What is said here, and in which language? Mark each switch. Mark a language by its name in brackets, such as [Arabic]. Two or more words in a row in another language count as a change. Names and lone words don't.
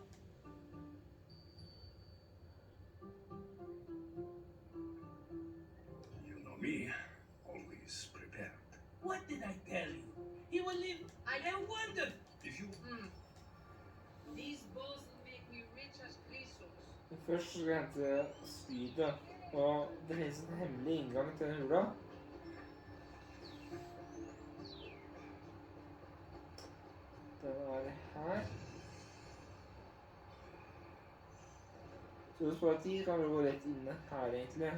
[English] You know me. Always prepared. What did I tell you? He will live. I wondered. If you... These balls will make me rich as pesos. [Norwegian] Først skal jeg hente spydet, og det finnes en hemmelig inngang til den hula. Den er her. Så hvis du sparer tid, kan vi gå rett inne her egentlig.